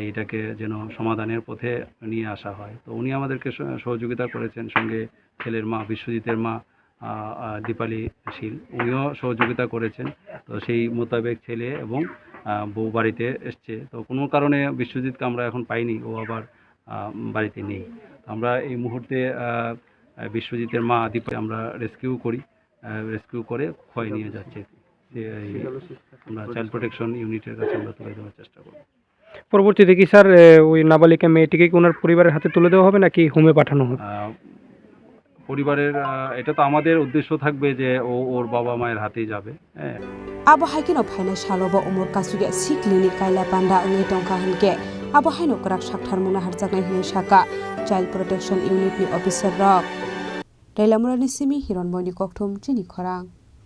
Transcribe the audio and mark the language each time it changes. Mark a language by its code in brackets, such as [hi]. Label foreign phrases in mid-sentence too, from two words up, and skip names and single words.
[bn] এটাকে যেন সমাধানের পথে নিয়ে আসা হয় তো উনি আমাদেরকে সহযোগিতা করেছেন সঙ্গে ছেলের মা বিশ্বজিতের মা দীপালি শীল উনিও সহযোগিতা করেছেন তো সেই মোতাবেক ছেলে এবং বউ বাড়িতে এসছে তো কোনো কারণে বিশ্বজিৎকে আমরা এখন পাইনি ও আবার বাড়িতে নেই আমরা এই মুহূর্তে বিশ্বজিতের মা দীপালি আমরা রেস্কিউ করে খোয়াই নিয়ে যাচ্ছে আমরা [en] child protection unit [bn] কাছে আমরা তুলে দেওয়ার চেষ্টা করব পরবর্তীতে কি স্যার ওই নাবালিকা মেয়েটিকে কি ওনার পরিবারের হাতে তুলে দেওয়া হবে নাকি হোমে পাঠানো হবে পরিবারের এটা তো আমাদের উদ্দেশ্য থাকবে যে ওর বাবা মায়ের হাতেই যাবে [trp] abo haikino phaina salobo umur kasuge siklini kaila panda ngai tongkha hanke abo haino krak sakthar muna harjaknai hine saka [en] child protection unit [trp] ni officer rok Tailamura ni simi hironboi ni kokthum chini khorang